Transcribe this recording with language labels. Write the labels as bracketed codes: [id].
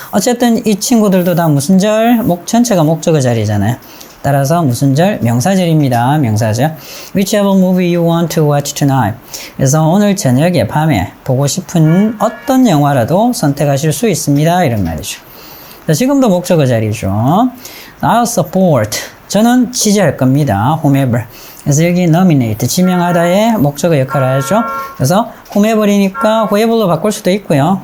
[ko] 어쨌든 이 친구들도 다 무슨 절? 전체가 목적어 자리잖아요. 따라서 무슨 절? 명사절입니다. 명사절. [en] Whichever movie you want to watch tonight. [ko] 그래서 오늘 저녁에 밤에 보고 싶은 어떤 영화라도 선택하실 수 있습니다. 이런 말이죠. 자, 지금도 목적어 자리죠. [en] I'll support. [ko] 저는 지지할 겁니다. whomever. 그래서 여기 nominate, 지명하다의 목적어 역할을 하죠. 그래서 whomever이니까 whoever로 바꿀 수도 있고요.